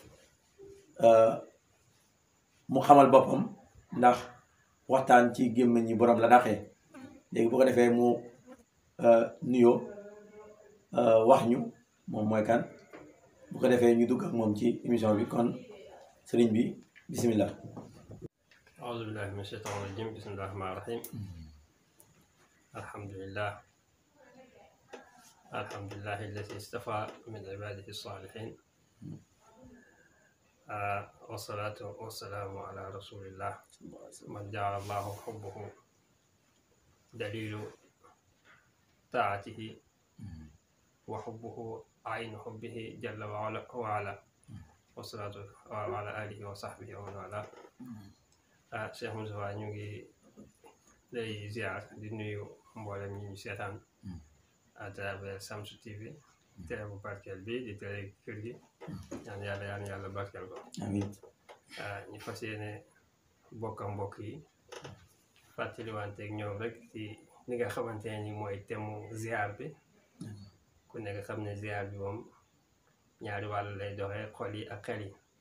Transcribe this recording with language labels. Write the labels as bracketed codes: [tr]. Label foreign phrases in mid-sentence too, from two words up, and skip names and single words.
[wo] mu xamal boppam ndax waxtaan ci gémmiñ ñi borom la daqee léegi bu ko defee mu nuyoo wax ñu moom mooy kan bu ko defee ñu dugg ak moom ci émission bi kon sëriñ bi bismillah. [ar] أعوذ بالله من الشيطان الرجيم بسم الله الرحمن الرحيم الحمد لله الذي اصطفى من عباده الصالحين والصلاة والسلام على رسول الله من جعل الله حبه دليل طاعته وحبه عين حبه جل وعلا والصلاة وعلى آله وصحبه ومن والاه. [wo] Cheikh Moustapha ñu ngi lay ziar di nuyu mboolem ñi ñu seetaan [fr] à travers [wo] Shamsu TV télé bu barkeel bi di télé kër gi ñaan yàlla barkeel ko amiin. ñu fas yéene bokk ak mbokk yi fàttaliwanteeg ñoom rek ci li nga xamante ne ni mooy temu ziar bi ku nekk xam ne ziar bi moom ñaari wàll lay doxee xol yi ak xel yi.